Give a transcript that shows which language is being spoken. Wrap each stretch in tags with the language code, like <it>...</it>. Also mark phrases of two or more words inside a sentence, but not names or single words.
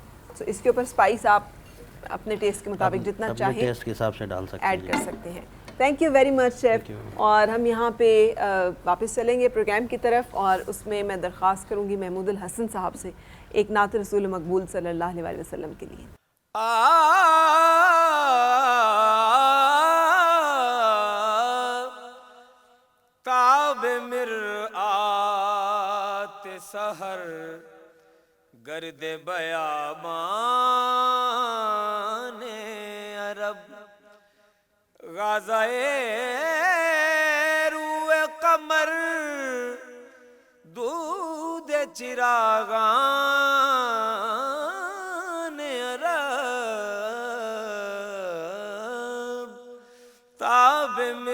<ur>تو اس کے اوپر اسپائس آپ اپنے ٹیسٹ کے مطابق جتنا اپنے چاہیں ٹیسٹ کے حساب سے ڈال سکتے ہیں، ایڈ کر سکتے ہیں۔</ur> <en>thank you very much chef.</en> <ur>اور ہم یہاں پہ واپس چلیں گے پروگرام کی طرف، اور اس میں میں درخواست کروں گی محمود الحسن صاحب سے ایک نعت رسول مقبول</ur> <ar>صلی اللہ علیہ وسلم</ar> <ur>کے لیے۔</ur> <fa>تاب مرآت سحر گرد بیابان عرب غازۂ روئے قمر دود چراغان عرب تاب</fa>